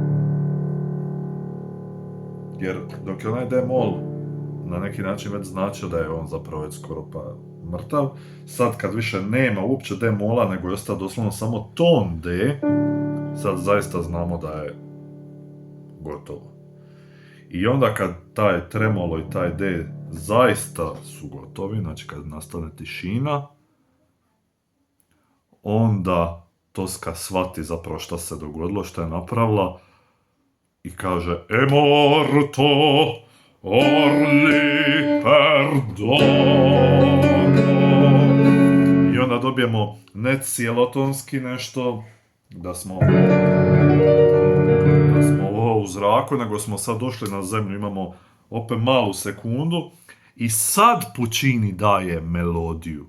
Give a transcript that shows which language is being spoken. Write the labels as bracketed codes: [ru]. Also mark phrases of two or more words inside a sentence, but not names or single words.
[hr] Jer dok je onaj D-mol na neki način već značio da je on zapravo već skoro pa mrtav, sad kad više nema uopće D-mola nego je ostao doslovno samo ton D, sad zaista znamo da je gotovo. I onda kad taj tremolo i taj D zaista su gotovi, znači kad nastane tišina, onda Tosca shvati zapravo šta se dogodilo, šta je napravila i kaže [it] E morto orli perdono. [hr] I onda dobijemo ne cijelotonski nešto, da smo ovo u zraku, nego smo sad došli na zemlju, imamo opet malu sekundu i sad Puccini daje melodiju.